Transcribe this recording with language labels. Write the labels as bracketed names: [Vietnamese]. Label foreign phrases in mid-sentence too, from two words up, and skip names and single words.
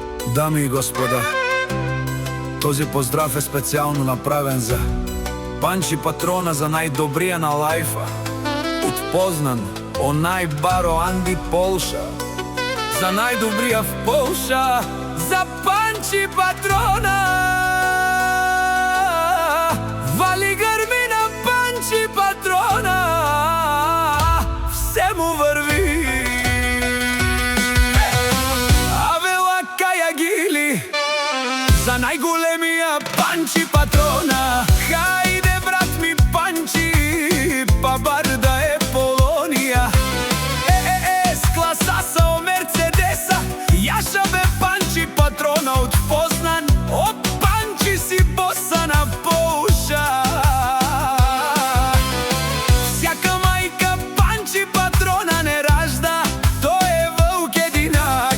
[Bulgarian] Дами и господа, този поздрав е специално направен за Панчи патрона, за најдобрија на лајфа, отпознан онај Баро Анди Полша. За најдобрија в Полша, за Панчи патрона. Вали грми на Панчи патрона, все му върви. За најголемија Панчи патрона. Хајде брат ми Панчи, па бар да е Полонија. С класа со Мерцедеса, јаша бе Панчи патрона отпознан. О, Панчи си боса на Полша. Всяка мајка Панчи патрона не ражда, тој е вълк единак.